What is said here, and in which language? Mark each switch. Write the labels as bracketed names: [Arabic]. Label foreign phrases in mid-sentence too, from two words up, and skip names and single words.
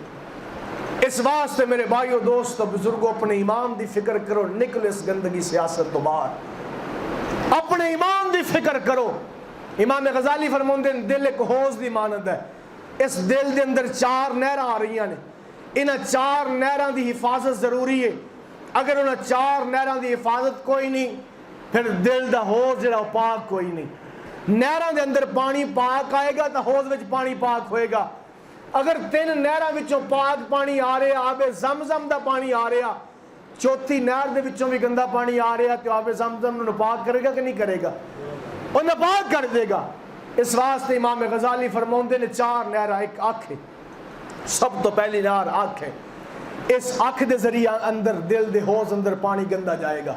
[Punjabi] اس واسطے میرے بھائیو دوستو بزرگوں، اپنے ایمان دی فکر کرو، نکلو اس گندگی سیاست تو باہر، اپنے ایمان دی فکر کرو۔ امام غزالی فرماندے دل ایک حوض دی مانند ہے، اس دل دے اندر 4 نہراں آ رہی ہیں، انہاں 4 نہراں دی حفاظت ضروری ہے، اگر انہاں 4 نہراں دی حفاظت کوئی نہیں، پھر دل دا حوض جڑا پاک کوئی نہیں۔ نہراں دے اندر پانی پاک آئے گا تو حوض وچ پانی پاک ہوئے گا، اگر 3 نہراں وچوں پاک پانی آ رہا، آب زمزم دا پانی آ رہا، چوتھی نہر دے وچوں بھی گندا پانی آ رہا، تو آب زمزم نو پاک کرے گا کہ نہیں کرے گا؟ انہیں پاک کر دے گا۔ اس واسطے امام غزالی فرماؤندے نے 4 نہراں، ایک آنکھ ہے، سب تو پہلی نہر آنکھ ہے، اس آنکھ دے ذریعہ اندر دل دے حوض اندر پانی گندا جائے گا۔